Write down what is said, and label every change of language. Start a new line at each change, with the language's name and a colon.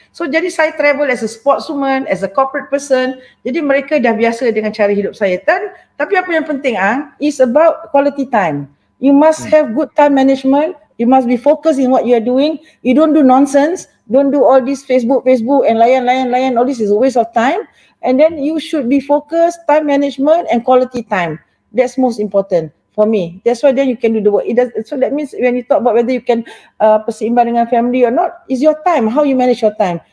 English: So
Malay: jadi saya
English: travel as a sportswoman, as a corporate person.
Malay: Jadi mereka dah biasa dengan cara hidup saya. Tapi apa yang penting
English: is about quality time. You must have good time management. You must be focused in what you are doing. You don't do nonsense. Don't do all this Facebook and layan. All this is a waste of time. And then you should be focused, time management and quality time. That's most important for me. That's why then you can do the work. So that means when you talk about whether you can
Malay: berseimbang dengan
English: family or not, is your time, how you manage your time.